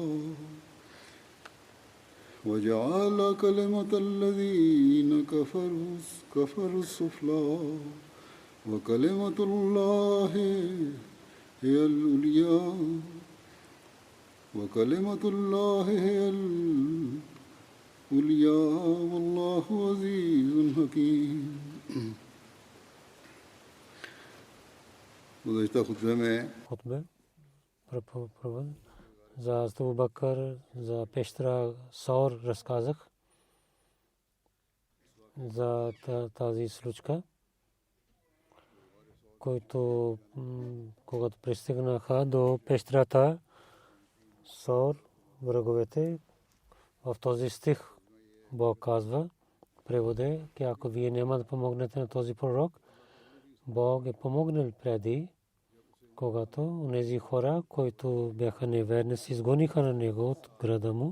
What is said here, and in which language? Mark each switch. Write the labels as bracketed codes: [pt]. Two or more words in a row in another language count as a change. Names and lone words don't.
[ar] وجعل كلمة الذين كفروا السفلى وكلمة الله هي العليا وكلمة الله هي العليا والله عزيز حكيم. [ur] گزشتہ خطبے میں [bg] за Абу Бакър, за пещера Саур разказах за тази случка, който когато пристигнаха до пещерата Саур, враговете, в този стих Бог казва, преводе, че ако вие няма да помогнете на този пророк, Бог е помогнал преди, когато онези хора, които бяха неверници, изгониха на него от града му.